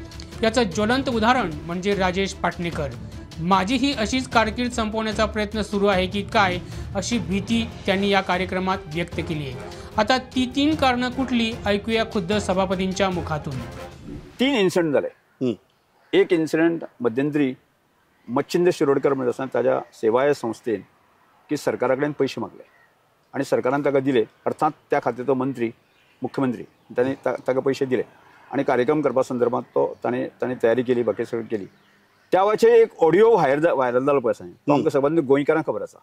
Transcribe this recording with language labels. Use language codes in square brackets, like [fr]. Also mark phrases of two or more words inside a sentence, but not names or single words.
[mr] याचं ज्वलंत उदाहरण म्हणजे राजेश पाटणेकर। माझीही अशीच कारकीर्द संपवण्याचा प्रयत्न सुरू आहे की काय अशी भीती त्यांनी या कार्यक्रमात व्यक्त केली आहे। आता ती 3 कारणं कुठली ऐकूया खुद्द सभापतींच्या मुखातून। [kok] 3 इन्सिडेंट झाले। एक इन्सिडेंट मध्यंतरी मच्छिंद्र शिरोडकर म्हणजे असताना त्याच्या सेवाय संस्थेन की सरकाराकडे पैसे मागले आणि सरकारान ताका दिले, अर्थात त्या खात्याचो मंत्री मुख्यमंत्री त्यांनी ताका पैसे दिले आणि कार्यक्रम करपा संदर्भात तो ताणे तयारी केली, बाकी सगळं केली। त्या वेळचे एक ऑडिओ व्हायरल झालो पळय सांग, तो आमकां सबंद गोंयकारांक खबर आसा।